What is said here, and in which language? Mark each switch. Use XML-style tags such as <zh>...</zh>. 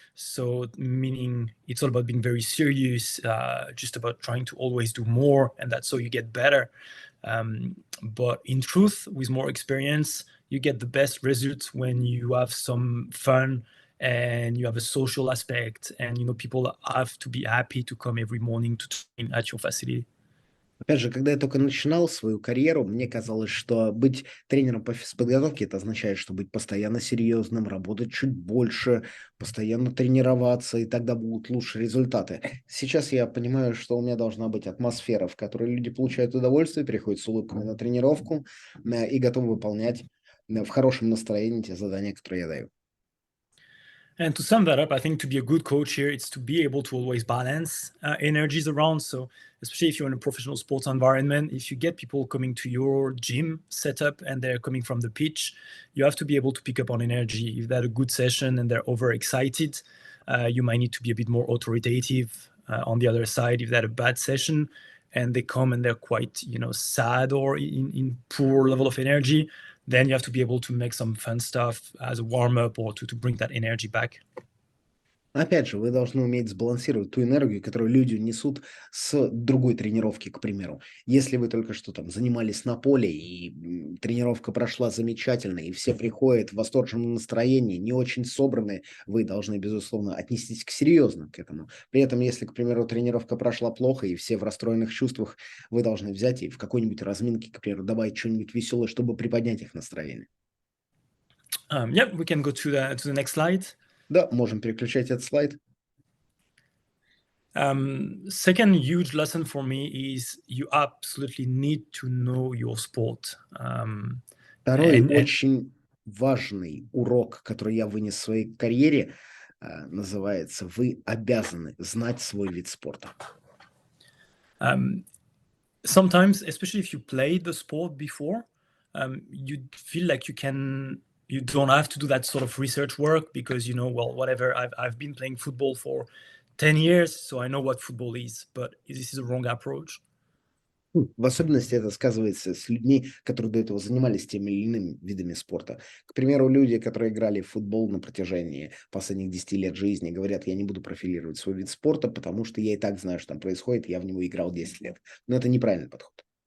<en>So meaning it's all about being very serious, just about trying to always do more, and that's so you get better. But in truth, with more experience, you get the best results when you have some fun and you have a social aspect, and people have to be happy to come every morning to train at your facility.</en> <ru>Опять же, когда я только начинал свою карьеру, мне казалось, что быть тренером по физподготовке — это означает, что быть постоянно серьезным, работать чуть больше, постоянно тренироваться, и тогда будут лучшие результаты. Сейчас я понимаю, что у меня должна быть атмосфера, в которой люди получают удовольствие, приходят с улыбками на тренировку и готовы выполнять в хорошем настроении те задания, которые я даю.</ru> <en>And to sum that up, I think to be a good coach here, it's to be able to always balance energies around. So especially if you're in a professional sports environment, if you get people coming to your gym setup and they're coming from the pitch, you have to be able to pick up on energy. If they had a good session and they're overexcited, you might need to be a bit more authoritative. On the other side, if they had a bad session and they come and they're quite, sad or in poor level of energy, then you have to be able to make some fun stuff as a warm-up or to bring that energy back.</en> <ru>Опять же, вы должны уметь сбалансировать ту энергию, которую люди несут с другой тренировки, к примеру. Если вы только что там занимались на поле, и тренировка прошла замечательно, и все приходят в восторженном настроении, не очень собранные, вы должны, безусловно, отнестись серьезно к этому. При этом, если, к примеру, тренировка прошла плохо, и все в расстроенных чувствах, вы должны взять и в какой-нибудь разминке, к примеру, добавить что-нибудь веселое, чтобы приподнять их настроение.</ru> <en>Yeah, we can go to the next slide.</en> <ru>Да, можем переключать этот слайд.</ru> <en>Second huge lesson for me is you absolutely need to know your sport.</en> <ru>Второй</ru> <en>And</en> <ru>очень важный урок, который я вынес в своей карьере, называется «Вы обязаны знать свой вид спорта».</ru> <en>sometimes, especially if you played the sport before, you feel like you don't have to do that sort of research work because whatever, I've been playing football for 10 years, so I know what football is. But this is a wrong approach.</en> <ru>В особенности это сказывается с людьми, которые до этого занимались теми или иными видами спорта. К примеру, люди, которые играли в футбол на протяжении последних 10 лет жизни, говорят: я не буду профилировать свой вид спорта, потому что я и так знаю, что там происходит, я в него играл 10 лет. Но это неправильный подход.</ru>